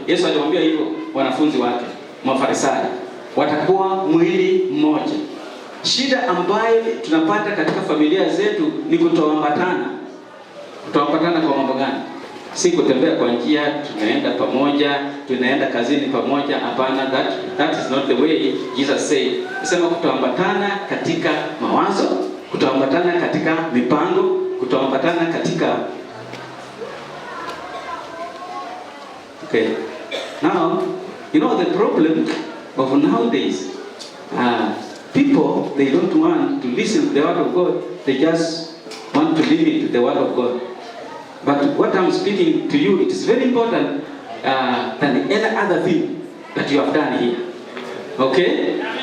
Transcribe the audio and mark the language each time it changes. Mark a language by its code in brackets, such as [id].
[sw] Yesu aliwaambia hivyo wanafunzi wake, Mafarisayo, watakuwa mwili mmoja. Shida ambayo tunapata katika familia zetu ni kutoambatana. Kutoambatana kwa mambo gani? Si kutembea kwa njia, tunaenda pamoja, tunaenda kazini pamoja. Hapana, that is not the way Jesus said. Sema kutoambatana katika mawazo, kutoambatana katika mipango, kutoambatana katika Okay. [en] Now, you know the problem of nowadays, people, they don't want to listen to the word of God. They just want to limit the word of God. But what I'm speaking to you, it is very important than any other thing that you have done here. Okay?